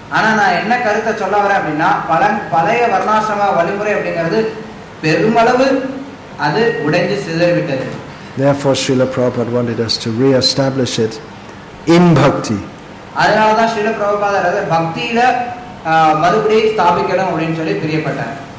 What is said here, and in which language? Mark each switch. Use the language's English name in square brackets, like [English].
[Tamil] ஆனா நான் என்ன கருத்தை சொல்ல வரேன் அப்படின்னா பழைய வர்ணாசிரம வழிமுறை அப்படிங்கிறது பெருமளவு அது உடைஞ்சு சிதறிவிட்டது. [English] Therefore Srila Prabhupada wanted us to re-establish it in bhakti. [Tamil] அதனால தான் ஸ்ரீல பிரபுபாதர் பக்தியில மறுபடியும் ஸ்தாபிக்கணும் அப்படின்னு சொல்லி பிரியப்பட்டார்.